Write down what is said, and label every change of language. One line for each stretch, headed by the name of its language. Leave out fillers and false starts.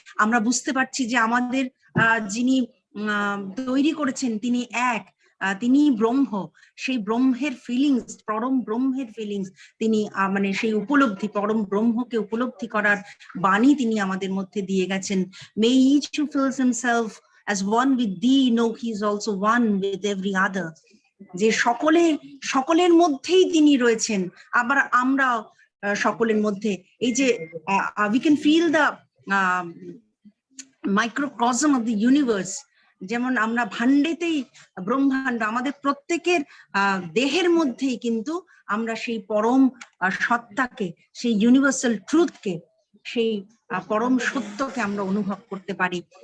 Bangla: আমরা বুঝতে পারছি যে আমাদের যিনি তৈরি করেছেন তিনি এক, তিনি ব্রহ্ম। সেই ব্রহ্মের ফিলিংস, পরম ব্রহ্মের ফিলিংস তিনি মানে সেই উপলব্ধি, পরম ব্রহ্মকে উপলব্ধি করার বাণী তিনি আমাদের মধ্যে দিয়ে গেছেন।
English: may each who feels himself as one with thee know he is also one with every other,
Bangla: যে সকলের মধ্যেই তিনি রয়েছেন, আবার আমরা সকলের মধ্যে। এই যে
English: we can feel the microcosm of the universe,
Bangla: যেমন আমরা ভাণ্ডেতেই ব্রহ্মাণ্ড, আমাদের প্রত্যেকের দেহের মধ্যেই কিন্তু আমরা সেই পরম সত্তাকে, সেই ইউনিভার্সাল ট্রুথকে, সেই পরম সত্যকে আমরা অনুভব করতে পারি।